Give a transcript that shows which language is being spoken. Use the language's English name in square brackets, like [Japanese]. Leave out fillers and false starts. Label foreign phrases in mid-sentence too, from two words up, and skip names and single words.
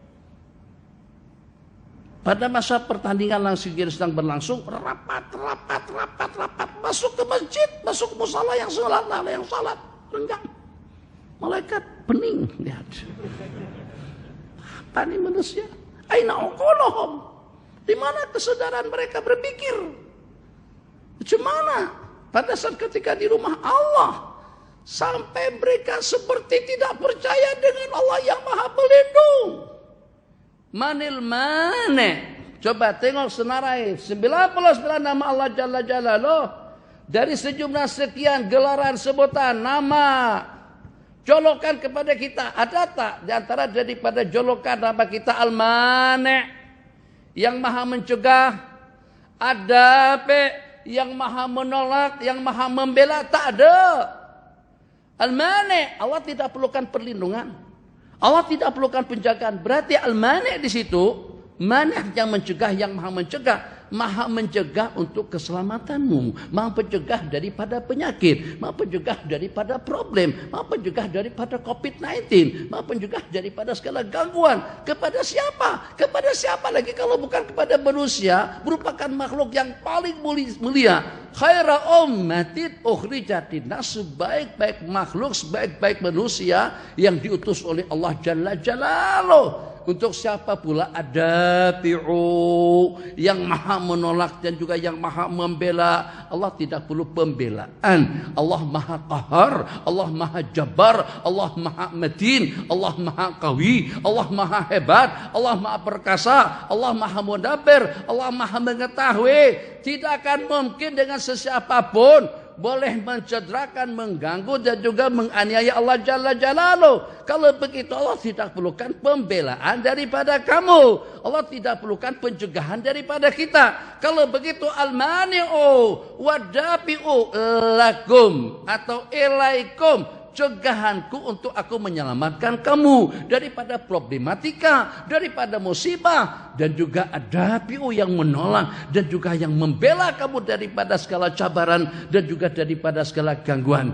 [Malay] Pada masa pertandingan langsung sedang berlangsung, rapat. Masuk ke masjid, masuk ke musala yang salat, renggang. Malaikat pening lihat. Apa ini manusia? [Arabic] أين عقولهم? [Malay] Di mana kesadaran mereka berpikir? Bagaimana pada saat ketika di rumah Allah sampai mereka seperti tidak percaya dengan Allah yang Maha Pelindung. Manil mane. Coba tengok senarai 99 nama Allah [Arabic] جل جلاله. [Malay] Dari sejumlah sekian gelaran sebutan nama jolokan kepada kita, ada tak di antara daripada jolokan nama kita Al-Mani' yang Maha mencegah? Ada yang Maha menolak, yang Maha membela? Tak ada. Al-Mani', Allah tidak perlukan perlindungan. Allah tidak perlukan penjagaan. Berarti Al-Mani' di situ, Mani' yang mencegah, yang Maha mencegah. Maha mencegah untuk keselamatanmu, Maha pencegah daripada penyakit, Maha pencegah daripada problem, Maha pencegah daripada COVID-19, Maha pencegah daripada segala gangguan. Kepada siapa? Kepada siapa lagi kalau bukan kepada manusia, merupakan makhluk yang paling mulia. [Arabic] خير أمة أخرجت للناس, [Malay] sebaik-baik makhluk, sebaik-baik manusia yang diutus oleh Allah [Arabic] جل جلاله. [Malay] Untuk siapa pula? Adafi'u, yang maha menolak dan juga yang maha membela. Allah tidak perlu pembelaan. Allah maha qahar, Allah maha jabbar, Allah maha matin, Allah maha qawi, Allah maha hebat, Allah maha perkasa, Allah maha mudabbir, Allah maha mengetahui. Tidak akan mungkin dengan sesiapapun boleh mencederakan, mengganggu dan juga menganiaya Allah [Arabic] جل جلاله. [Malay] Kalau begitu Allah tidak perlukan pembelaan daripada kamu, Allah tidak perlukan pencegahan daripada kita. Kalau begitu [Arabic] المانع والدافع لكم [Malay] atau ilaikum, cegahanku untuk aku menyelamatkan kamu daripada problematika, daripada musibah, dan juga ada piu yang menolak dan juga yang membela kamu daripada segala cabaran dan juga daripada segala gangguan.